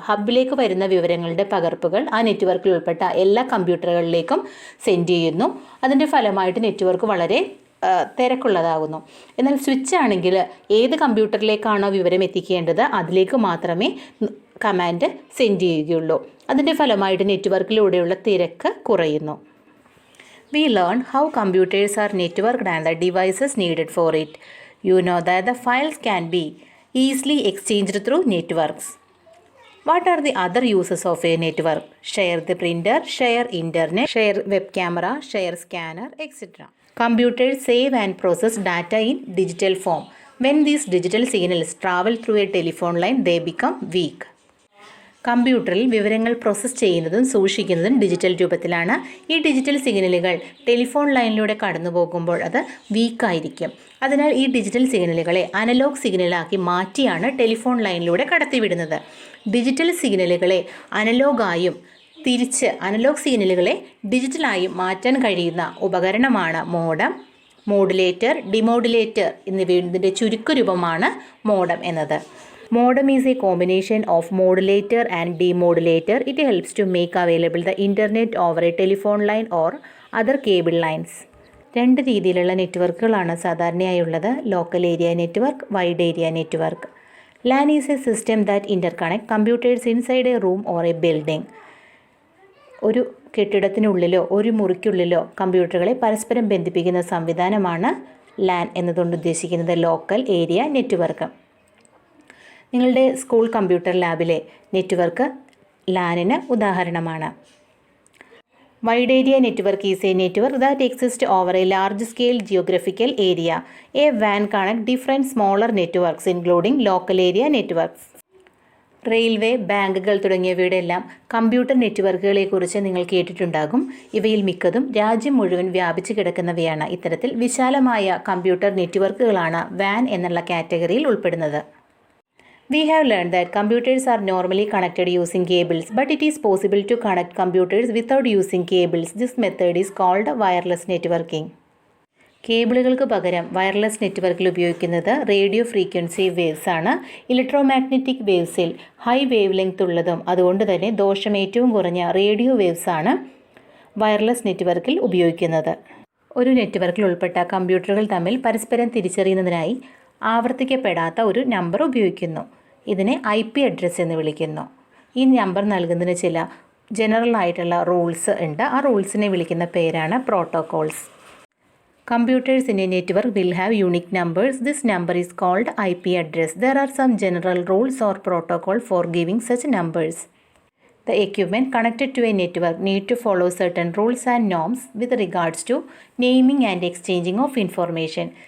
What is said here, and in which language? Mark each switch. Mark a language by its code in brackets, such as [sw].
[ml] ഹബിലേക്ക് വരുന്ന വിവരങ്ങളുടെ പകർപ്പുകൾ ആ നെറ്റ്വർക്കിൽ ഉൾപ്പെട്ട എല്ലാ കമ്പ്യൂട്ടറുകളിലേക്കും സെൻഡ് ചെയ്യുന്നു. അതിൻ്റെ ഫലമായിട്ട് നെറ്റ്വർക്ക് വളരെ തിരക്കുള്ളതാകുന്നു. എന്നാൽ സ്വിച്ച് ആണെങ്കിൽ ഏത് കമ്പ്യൂട്ടറിലേക്കാണോ വിവരം എത്തിക്കേണ്ടത് അതിലേക്ക് മാത്രമേ കമാൻഡ് സെൻഡ് ചെയ്യുകയുള്ളൂ. അതിൻ്റെ ഫലമായിട്ട് നെറ്റ്വർക്കിലൂടെയുള്ള തിരക്ക് കുറയുന്നു. [en] We learn how computers are networked and the devices needed for it. You know that the files can be easily exchanged through networks. What are the other uses of a network? Share the printer, share internet, share web camera, share scanner, etc. Computers save and process data in digital form. When these digital signals travel through a telephone line, they become weak. [ml] കമ്പ്യൂട്ടറിൽ വിവരങ്ങൾ process ചെയ്യുന്നതും സൂക്ഷിക്കുന്നതും digital രൂപത്തിലാണ്. ഈ digital സിഗ്നലുകൾ telephone ലൈനിലൂടെ കടന്നു പോകുമ്പോൾ അത് വീക്കായിരിക്കും. അതിനാൽ ഈ ഡിജിറ്റൽ സിഗ്നലുകളെ അനലോഗ് സിഗ്നലാക്കി മാറ്റിയാണ് ടെലിഫോൺ ലൈനിലൂടെ കടത്തിവിടുന്നത്. ഡിജിറ്റൽ സിഗ്നലുകളെ അനലോഗായും തിരിച്ച് അനലോഗ് സിഗ്നലുകളെ ഡിജിറ്റലായും മാറ്റാൻ കഴിയുന്ന ഉപകരണമാണ് മോഡം, മോഡുലേറ്റർ, ഡിമോഡുലേറ്റർ എന്നിവയുടെ ചുരുക്കരൂപമാണ് മോഡം എന്നത്. [en] Modem is a combination of modulator and demodulator. It helps to make available the internet over a telephone line or other cable lines. [ml] രണ്ട് രീതിയിലുള്ള നെറ്റ്വർക്കുകളാണ് സാധാരണയായുള്ളത്. Local area network, wide area network. [en] LAN is a system that interconnect computers inside a room or a building. [ml] ഒരു കെട്ടിടത്തിനുള്ളിലോ ഒരു മുറിക്കുള്ളിലോ കമ്പ്യൂട്ടറുകളെ പരസ്പരം ബന്ധിപ്പിക്കുന്ന സംവിധാനമാണ് LAN എന്നതുകൊണ്ട് ഉദ്ദേശിക്കുന്നത് local area network. നിങ്ങളുടെ സ്കൂൾ കമ്പ്യൂട്ടർ ലാബിലെ നെറ്റ്വർക്ക് ലാനിന് ഉദാഹരണമാണ്. [en] Wide area network is A network that exist over A large scale geographical area. A van connect different smaller networks including local area networks. [ml] Railway, ബാങ്കുകൾ തുടങ്ങിയവയുടെ എല്ലാം computer നെറ്റ്വർക്കുകളെക്കുറിച്ച് നിങ്ങൾ കേട്ടിട്ടുണ്ടാകും. ഇവയിൽ മിക്കതും രാജ്യം മുഴുവൻ വ്യാപിച്ചു കിടക്കുന്നവയാണ്. ഇത്തരത്തിൽ വിശാലമായ കമ്പ്യൂട്ടർ നെറ്റ്വർക്കുകളാണ് വാൻ എന്നുള്ള കാറ്റഗറിയിൽ ഉൾപ്പെടുന്നത്. [en] We have learned that computers are normally connected using cables, but it is possible to connect computers without using cables. This method is called wireless networking. [ml] കേബിളുകൾക്ക് പകരം വയർലെസ് നെറ്റ്വർക്കിൽ ഉപയോഗിക്കുന്നത് റേഡിയോ ഫ്രീക്വൻസി വേവ്സ് ആണ്. Electromagnetic വേവ്സിൽ high wave length ഉള്ളതും അതുകൊണ്ട് തന്നെ ദോഷം ഏറ്റവും കുറഞ്ഞ റേഡിയോ വേവ്സ് ആണ് വയർലെസ് നെറ്റ്വർക്കിൽ ഉപയോഗിക്കുന്നത്. ഒരു നെറ്റ്വർക്കിൽ ഉൾപ്പെട്ട കമ്പ്യൂട്ടറുകൾ തമ്മിൽ പരസ്പരം തിരിച്ചറിയുന്നതിനായി ആവർത്തിക്കപ്പെടാത്ത ഒരു നമ്പർ ഉപയോഗിക്കുന്നു. ഇതിനെ IP അഡ്രസ്സ് എന്ന് വിളിക്കുന്നു. ഈ നമ്പർ നൽകുന്നതിന് ചില ജനറൽ ആയിട്ടുള്ള റൂൾസ് ഉണ്ട്. ആ റൂൾസിനെ വിളിക്കുന്ന പേരാണ് protocols. [en] Computers in a network will have unique numbers. This number is called IP address. There are some general rules or protocol for giving such numbers. The equipment connected to a network need to follow certain rules and norms with regards to naming and exchanging of information.